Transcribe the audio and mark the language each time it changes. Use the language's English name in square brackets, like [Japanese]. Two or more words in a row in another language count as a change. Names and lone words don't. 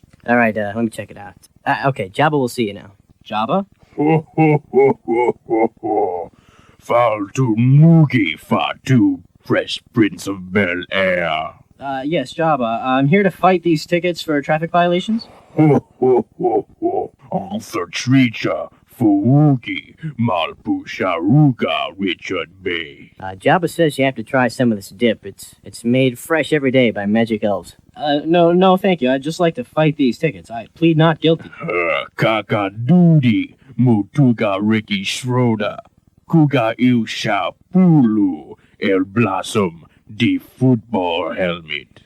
[English] All right, let me check it out. Okay, Jabba will see you now. Jabba? Ho, ho, ho, ho, ho, ho. Fall to Moogie, far to Fresh Prince of Bel-Air. Yes, Jabba. I'm here to fight these tickets for traffic violations. Ho, ho, ho, ho. Arthur Treacher, Foogie, Malpusharuga, Richard Bay. Jabba says you have to try some of this dip. It's made fresh every day by magic elves. No, thank you. I'd just like to fight these tickets. I plead not guilty. Kaka-doody, Mutuga Ricky Schroeder, Kuga Ilsha Pulu, El Blossom, the football helmet.